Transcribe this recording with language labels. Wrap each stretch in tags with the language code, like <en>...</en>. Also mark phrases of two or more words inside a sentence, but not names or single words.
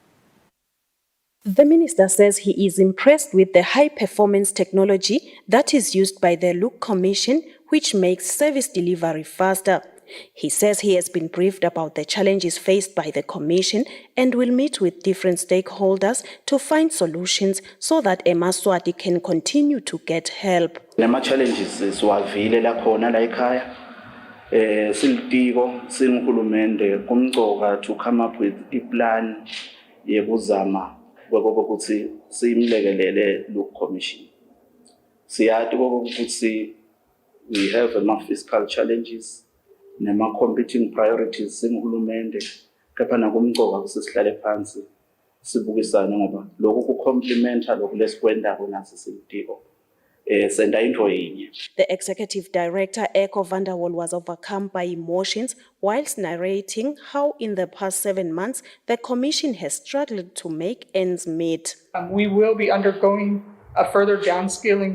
<en>The minister says he is impressed with the high-performance technology that is used by the Luke Commission, which makes service delivery faster. He says he has been briefed about the challenges faced by the Commission and will meet with different stakeholders to find solutions so that eMaswati can continue to get help.</en> <ss>Nama-challenges siwavile lakhona la ekhaya. Silitiko, singurhulumende kumcoka</ss> <en>to come up with a plan</en> <ss>yekuzama ukuthi simlekelele Luke Commission. Siyathi ukuthi</ss> <en>we have</en> <ss>ama-</ss> <en>fiscal challenges,</en> <ss>nema-</ss> <en>competing priorities</en> <ss>singurhulumende, kepha nakumcoka ukuthi sihlale phansi sibukisane ngoba lokhu kucomplementa lokhu lesikwendako naso silitiko.</ss> <en>The executive director, Echo Vanderwall, was overcome by emotions whilst narrating how in the past 7 months the Commission has struggled to make ends meet. We will be undergoing a further downscaling.</en>